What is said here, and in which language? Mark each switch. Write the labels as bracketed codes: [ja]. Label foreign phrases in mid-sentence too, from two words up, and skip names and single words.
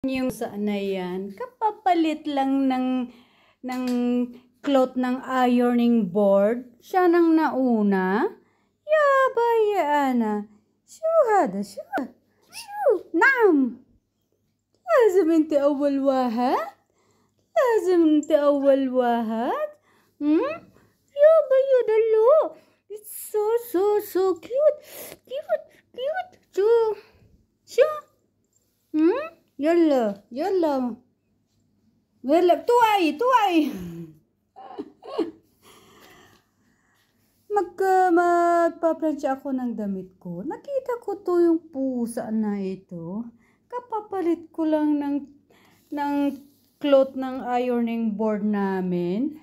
[tl] Yung saan na yan, kapapalit lang ng cloth ng [en] ironing board. [tl] Siya nang nauna. Yabayana. [ar] شو هادا، شو. شو, naam. لازم انت اول واحد. لازم انت اول واحد. يابا يا دلو. [en] It's so cute. Cute. [ar] شو. يلا توعي. [tl] Magpaplansya ako ng damit ko. Nakita ko to yung pusa na ito. Kapapalit ko lang ng cloth ng [en] ironing board [tl] namin.